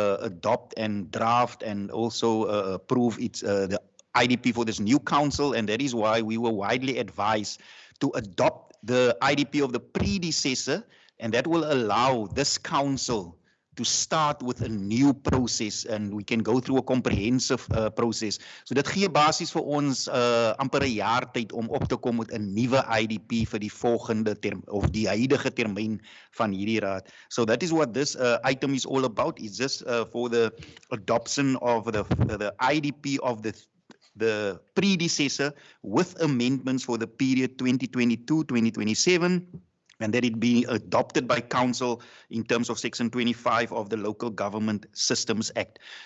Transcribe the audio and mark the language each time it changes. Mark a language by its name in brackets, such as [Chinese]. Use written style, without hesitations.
[English] adopt and draft and also approve the IDP for this new council, and that is why we were widely advised to adopt the IDP of the predecessor, and that will allow this council to start with a new process, and we can go through a comprehensive process. [Afrikaans] So dit gee basies vir ons amper 'n jaar tyd om op te kom met 'n nuwe IDP vir die volgende term of die huidige termyn van hierdie raad. [English] So that is what this item is all about. It's just for the adoption of the IDP of the predecessor with amendments for the period 2022-2027. And that it be adopted by council in terms of Section 25 of the Local Government Systems Act.